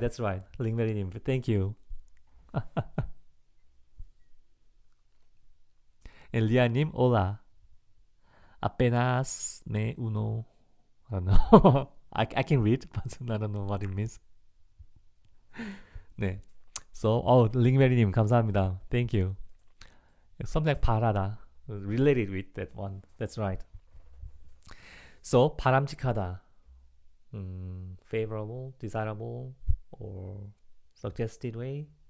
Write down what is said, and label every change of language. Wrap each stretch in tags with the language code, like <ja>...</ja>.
<en>링메리님, thank you.</en> <es>Elia님, hola. Apenas me uno.</es> <en>I don't know. I can read, but I don't know what it means.</en> <ko>네. So, 링메리님, 감사합니다.</ko> <en>Thank you. Something like 바라다. Related with that one. That's right. So, 바람직하다. Favorable, desirable, or suggested way.</en>